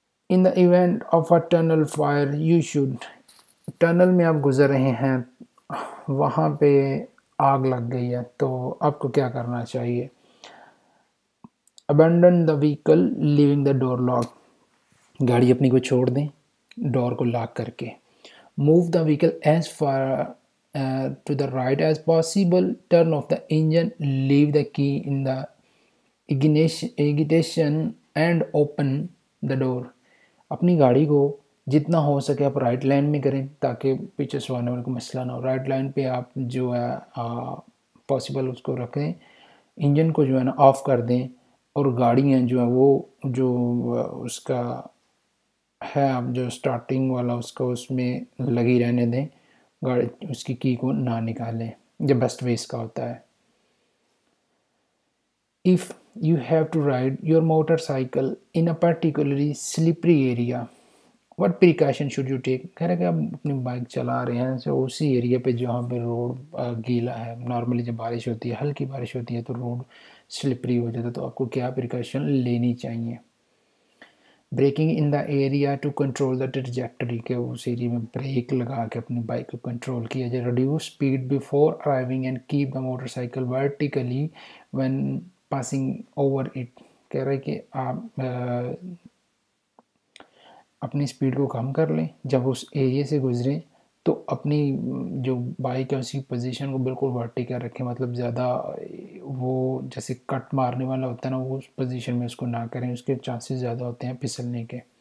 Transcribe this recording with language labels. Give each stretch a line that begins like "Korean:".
English: in the event of a tunnel fire you should,
Urdu: tunnel میں آپ گزر رہے ہیں, وہاں پہ آگ لگ گئی ہے تو آپ کو کیا کرنا چاہیے؟
English: abandon the vehicle leaving the door lock,
Urdu: گاڑی اپنی کو چھوڑ دیں ڈور کو لاک کر کے.
English: Move the vehicle as far to the right as possible, turn off the engine, leave the key in the ignition and open the door.
Urdu: اپنی گاڑی کو جتنا ہو سکے آپ رائٹ لائن میں کریں تاکہ پیچھے سے آنے والے کو مسئلہ نہ ہو. رائٹ لائن پہ آپ جو ہے پاسبل اس کو رکھیں, انجن کو جو ہے نا آف کر دیں اور گاڑیاں جو ہے وہ جو اس کا ہے آپ جو سٹارٹنگ والا اس کو اس میں لگی رہنے دیں, گاڑی اس کی کی کو نہ نکالیں, یہ بیسٹ وے اس کا ہوتا ہے.
English: If you have to ride your motorcycle in a particularly slippery area, what precaution should you take?
Urdu: کہہ رہا ہے کہ آپ اپنی بائک چلا رہے ہیں تو اسی ایریا پہ جہاں پہ روڈ گیلا ہے, نارملی جب بارش ہوتی ہے ہلکی بارش ہوتی ہے تو روڈ سلپری ہو جاتا ہے, تو آپ کو کیا پریکاشن لینی چاہیے؟
English: braking in the area to control the trajectory,
Urdu: کہ اس ایریا میں بریک لگا کے اپنی بائک کو کنٹرول کیا جائے.
English: Reduce speed before arriving and keep the motorcycle vertically when passing over it.
Urdu: کہہ رہے کہ آپ اپنی اسپیڈ کو کم کر لیں جب اس ایریے سے گزریں, تو اپنی جو بائک ہے اس کی پوزیشن کو بالکل ورٹیکل رکھیں, مطلب زیادہ وہ جیسے کٹ مارنے والا ہوتا ہے نا وہ اس پوزیشن میں اس کو نہ کریں, اس کے چانسز زیادہ ہوتے ہیں پھسلنے کے.